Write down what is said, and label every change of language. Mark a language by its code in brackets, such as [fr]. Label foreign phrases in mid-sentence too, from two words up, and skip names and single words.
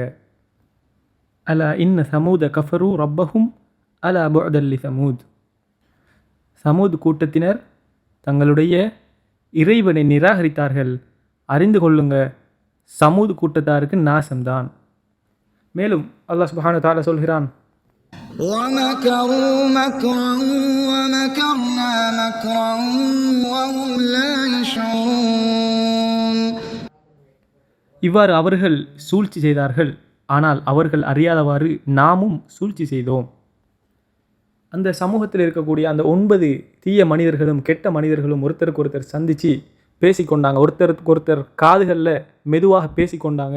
[ar] ألا إن ثمود كفروا ربهم ألا بعدا لثمود. [ta] சமூது கூட்டத்தினர் தங்களுடைய இறைவனை நிராகரித்தார்கள். அறிந்து கொள்ளுங்க, சமூது கூட்டத்தாருக்கு நாசம்தான். மேலும் அல்லாஹ் சுப்ஹானஹு வ தஆலா சொல்கிறான், [ar] وَمَكَرُوا مَكْرًا وَمَكَرْنَا مَكْرًا وَهُمْ لَا يَشْعُرُونَ. [ta] இவ்வாறு அவர்கள் சூழ்ச்சி செய்தார்கள், ஆனால் அவர்கள் அறியாதவாறு நாமும் சூழ்ச்சி செய்தோம். அந்த சமூகத்தில் இருக்கக்கூடிய அந்த 9 தீய மனிதர்களும் கெட்ட மனிதர்களும் ஒருத்தருக்கு ஒருத்தர் சந்தித்து பேசிக்கொண்டாங்க. ஒருத்தருக்கு ஒருத்தர் காதுகளில் மெதுவாக பேசிக்கொண்டாங்க.